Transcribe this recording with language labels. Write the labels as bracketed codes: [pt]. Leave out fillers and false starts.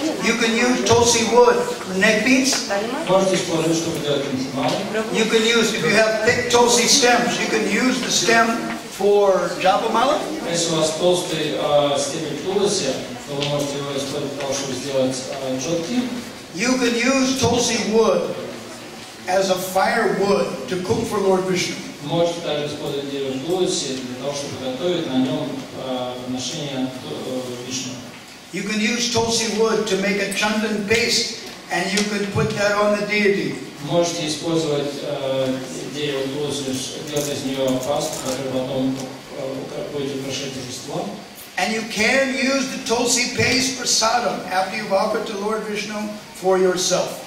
[en] You can use Tulsi wood for neck beads. [ru] Можете использовать, чтобы делать кинтималы. [en] You can use, if you have thick Tulsi stems, you can use the stem for japamala. [ru] Если у вас толстый стебель Тулси, то вы можете его использовать для того, чтобы сделать джотки. [en] You can use Tulsi wood as a firewood to cook for Lord Vishnu. [ru] Можете также использовать дерево Тулси для того, чтобы готовить на нем подношение Вишну. [en] You can use Tulsi wood to make a chandan paste, and you can put that on the deity. [ru] Можете использовать дерево Тулси, делать из нее пасту, которую потом будете украшать божеством. [en] And you can use the Tulsi paste for sadam after you've offered to Lord Vishnu for yourself.